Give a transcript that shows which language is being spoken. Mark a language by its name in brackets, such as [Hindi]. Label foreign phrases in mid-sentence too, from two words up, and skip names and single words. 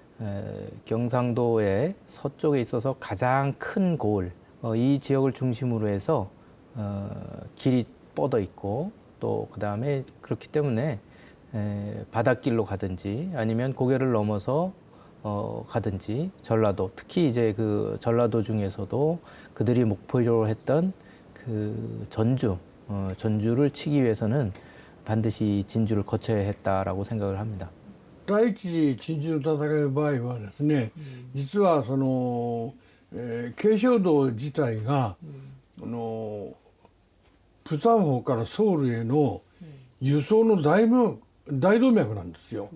[Korean] 경상도의 서쪽에 있어서 가장 큰 고을, 이 지역을 중심으로 해서 길이 뻗어 있고 또 그다음에 그렇기 때문에 바닷길로 가든지 아니면 고개를 넘어서 가든지 전라도 특히 이제 그 전라도 중에서도 그들이 목표로 했던 그 전주를 치기 위해서는 반드시 진주를 거쳐야 했다라고 생각을 합니다. [Japanese] 第一次珍珠の戦いの場合はですね、実はその、慶尚道自体が、釜山方からソウルへの輸送の大動脈なんですよ。